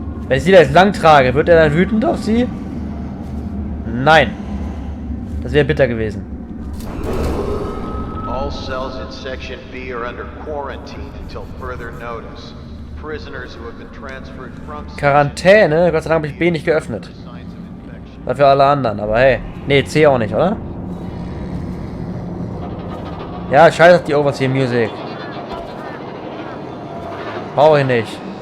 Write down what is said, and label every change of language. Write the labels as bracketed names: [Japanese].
[German] Wenn ich sie da jetzt lang trage, wird er dann wütend auf sie? Nein. Das wäre bitter gewesen. [English] All cells in Section B are under quarantine until further notice. Prisoners who have been transferred from [German] Quarantäne? Gott sei Dank habe ich B nicht geöffnet. Dafür alle anderen, aber hey. Nee, C auch nicht, oder? Ja, scheiß auf die Overseer Music. Brauche ich nicht.